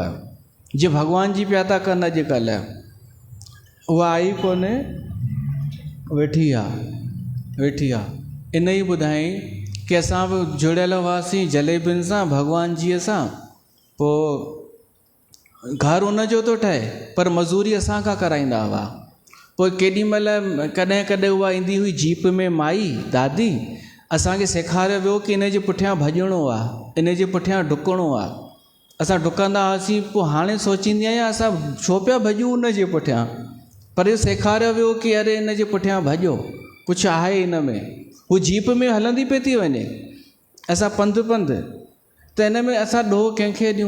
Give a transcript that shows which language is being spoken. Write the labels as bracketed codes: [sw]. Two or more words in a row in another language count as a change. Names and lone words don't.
[sd] जीअं भॻवान जी पिया था कनि अॼुकल्ह, उहा आई कोन्हे, वेठी आहे। इन ई ॿुधाई कि असां बि जुड़ियल हुआसीं जलेबियुनि सां, भॻवान जीअ सां। पोइ घर उनजो थो ठहे, पर मज़ूरी असां खां कराईंदा हुआ। पोइ केॾी महिल कॾहिं कॾहिं उहा ईंदी हुई जीप में माई, दादी, असांखे सेखारियो वियो कि इन जे पुठियां भॼणो आहे, इन जे पुठियां डुकणो आहे। असां डुकंदा हुआसीं। पोइ हाणे सोचींदी आहियां, असां छो पिया भॼूं उन जे पुठियां? पर इहो सेखारियो वियो कि अरे इन जे पुठियां भॼो, कुझु आहे इन में। हू जीप में हलंदी पई थी वञे, असां पंधु त इन में असां ॾोह कंहिंखे ॾियूं?